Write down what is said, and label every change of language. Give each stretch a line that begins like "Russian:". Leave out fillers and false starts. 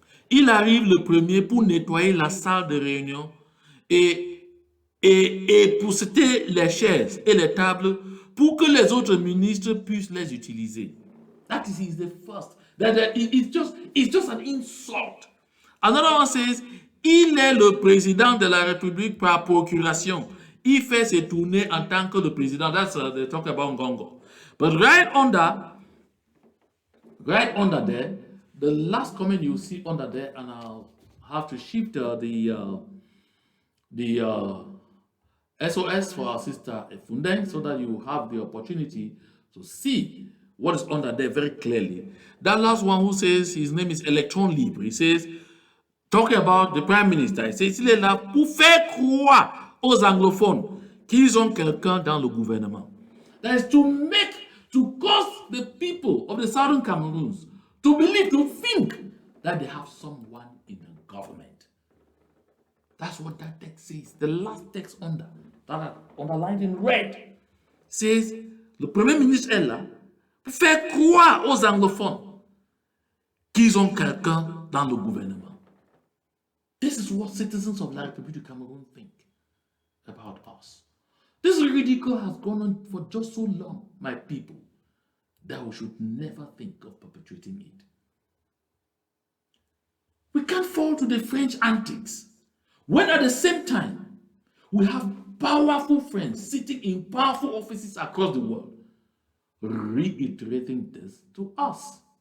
French: Il arrive le premier pour nettoyer la salle de réunion et pour setter les chaises et les tables pour que les autres ministres puissent les utiliser.
English: That is the first. It's just an insult. Another one says,
French: il est le président de la République par procuration. Il fait ses tournées en tant que le président.
English: That's they talk about Ngongo. But right under there, the last comment you see under there, and I'll have to shift the SOS for our sister Efundeng so that you have the opportunity to see what is under there very clearly. That last one who says his name is Electron Libre, he says, talking about the Prime Minister, he says,
French: il est là pour faire croire aux anglophones qu'ils ont quelqu'un dans le gouvernement.
English: That is to cause the people of the southern Cameroons to believe, to think that they have someone in the government. That's what that text says. The last text that underlined in red says,
French: le Premier ministre est là pour faire croire aux anglophones qu'ils ont quelqu'un dans le gouvernement.
English: This is what citizens of La République du Cameroon think about us. This ridicule has gone on for just so long, my people, that we should never think of perpetuating it. We can't fall to the French antics when at the same time we have powerful friends sitting in powerful offices across the world reiterating this to us.